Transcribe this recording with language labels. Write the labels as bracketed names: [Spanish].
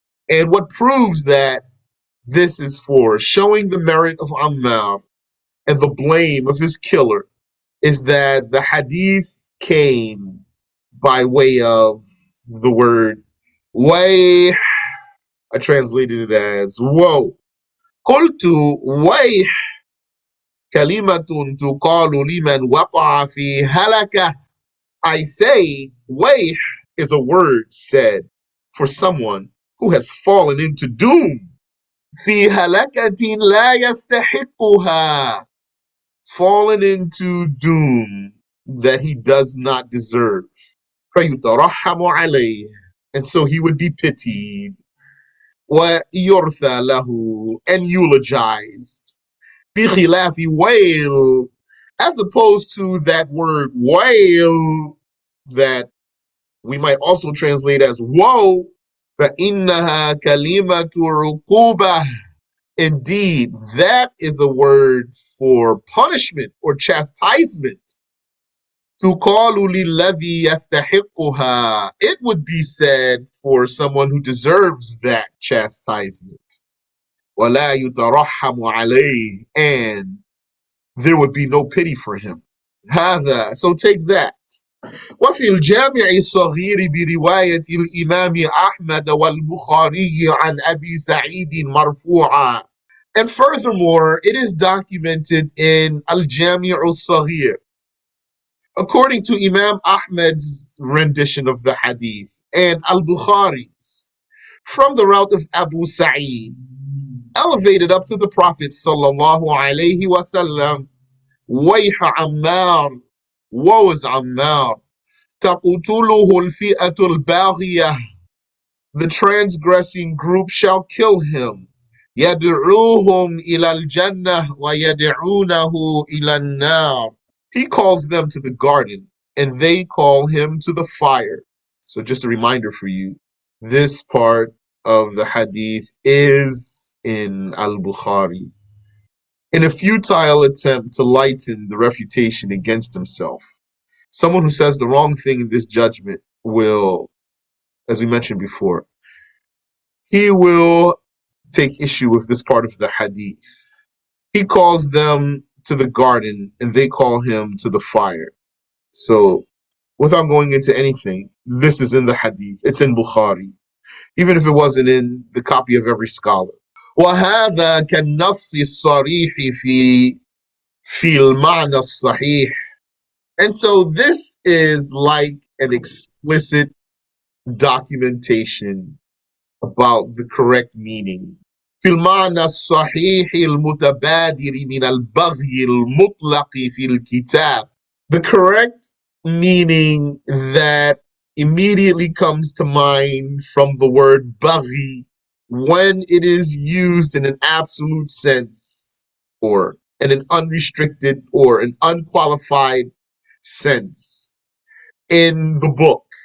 [English] And what proves that this is for showing the merit of Ammar and the blame of his killer is that the hadith came by way of the word way. I translated it as woe. [Arabic] قلت ويح كلمة تقال لمن وقع في هلكة. [English] I say ويح is a word said for someone who has fallen into doom. [Arabic] في هلكة لا يستحقها. [English] Fallen into doom that he does not deserve. [Arabic] فيترحم عليه. [English] And so he would be pitied. [Arabic] ويرثى له, [English] and eulogized. [Arabic] بخلاف [English] wail, as opposed to that word wail that we might also translate as woe. [Arabic] فإنها كلمة عقوبة. [English] Indeed, that is a word for punishment or chastisement. [Arabic] تقال للذي يستحقها. [English] It would be said for someone who deserves that chastisement. [Arabic] ولا يترحم عليه. [English] And there would be no pity for him. [Arabic] هذا. [English] So take that. [Arabic] وفي الجامع الصغير برواية الإمام أحمد والبخاري عن أبي سعيد مرفوعا. [English] And furthermore, it is documented in Al-Jami' al-Saghir, according to Imam Ahmad's rendition of the hadith, and Al-Bukhari's, from the route of Abu Sa'id, elevated up to the Prophet sallallahu alayhi wasallam, [Arabic] Wayha Ammar, [English] woe is Ammar, [Arabic] تقتله الفئة الباغية, [English] the transgressing group shall kill him. [Arabic] يدعوهم إلى الجنة ويدعونه إلى النار. [English] He calls them to the garden, and they call him to the fire. So just a reminder for you, this part of the hadith is in Al-Bukhari. In a futile attempt to lighten the refutation against himself, someone who says the wrong thing in this judgment will, as we mentioned before, he will take issue with this part of the hadith. He calls them to the garden and they call him to the fire. So, without going into anything, this is in the hadith. It's in Bukhari, even if it wasn't in the copy of every scholar. [Arabic] وهذا كالنص الصريح في المعنى الصحيح. [English] And so this is like an explicit documentation about the correct meaning. [Arabic] في المعنى الصحيح المتبادر من البغي المطلق في الكتاب. [English] The correct meaning that immediately comes to mind from the word baghi when it is used in an absolute sense, or in an unrestricted or an unqualified sense in the book.